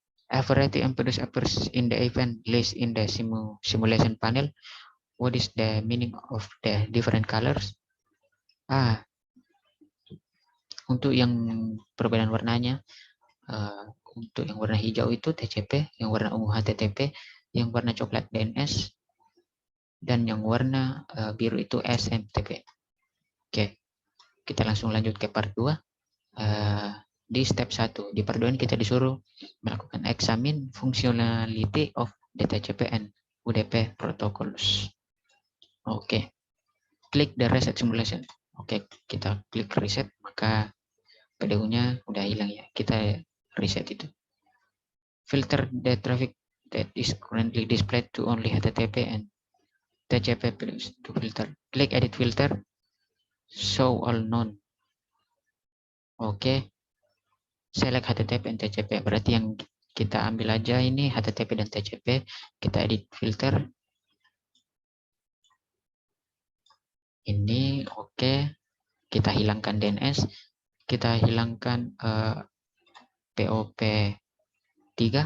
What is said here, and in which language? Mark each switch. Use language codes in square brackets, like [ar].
[en] A variety MPDUS appears in the event list in the simulation panel. What is the meaning of the different colors? [id] Untuk yang perbedaan warnanya, untuk yang warna hijau itu TCP, yang warna ungu HTTP, yang warna coklat DNS, dan yang warna biru itu SMTP. Oke, kita langsung lanjut ke part 2. Di step 1, di part 2 kita disuruh melakukan [en] examine functionality of the TCP and UDP protocols. [id] Oke, klik [en] the reset simulation. [id] Oke, kita klik reset, maka PDU-nya udah hilang ya. Kita reset itu. [en] Filter the traffic that is currently displayed to only HTTP and TCP to filter. Klik edit filter, show all known. Oke. Select HTTP [id] dan [en] TCP. [id] Berarti yang kita ambil aja ini HTTP dan TCP. Kita edit filter. Ini oke. Kita hilangkan DNS. Kita hilangkan POP3.